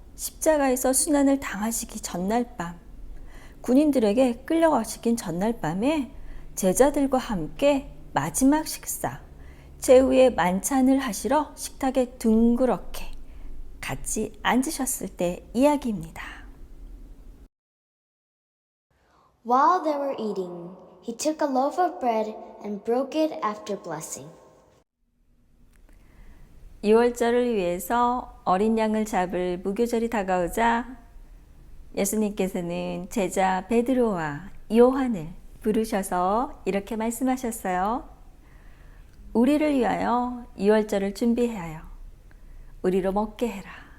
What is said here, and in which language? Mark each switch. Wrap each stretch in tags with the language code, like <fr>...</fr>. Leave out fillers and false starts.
<ko>십자가에서 순환을 당하시기 전날 밤, 군인들에게 끌려가시긴 전날 밤에 제자들과 함께 마지막 식사, 최후의 만찬을 하시러 식탁에 둥그렇게 같이 앉으셨을 때 이야기입니다.</ko> <en>While they were eating, he took a loaf of bread and broke it after blessing.</en> <ko>6월절을 위해서 어린 양을 잡을 무교절이 다가오자 예수님께서는 제자 베드로와 요한을 부르셔서 이렇게 말씀하셨어요. 우리를 위하여 6월절을 준비하여 우리로 먹게 해라.</ko>